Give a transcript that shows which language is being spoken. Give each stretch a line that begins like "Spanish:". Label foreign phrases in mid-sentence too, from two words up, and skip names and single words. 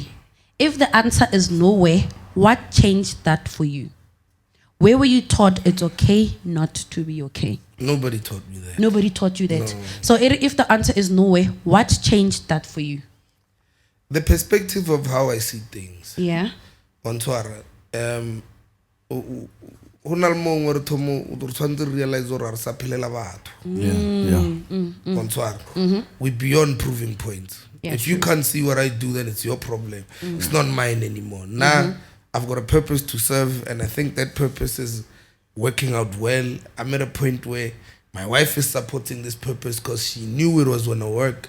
English: If the answer is nowhere, what changed that for you? Where were you taught it's okay not to be okay? Nobody taught me that. Nobody taught you that. No. So if the answer is nowhere, what changed that for you? The perspective of how I see things. Yeah.
Southern Sotho: Ontwara, ho na le mong o re thomo o tshwantse re realize gore re sa phelela batho.
English: Yeah. Ontwara. We beyond proving points. Yeah, If you can't see what I do, then it's your problem. It's not mine anymore. Now I've got a purpose to serve, and I think that purpose is working out well. I'm at a point where my wife is supporting this purpose because she knew it was going to work.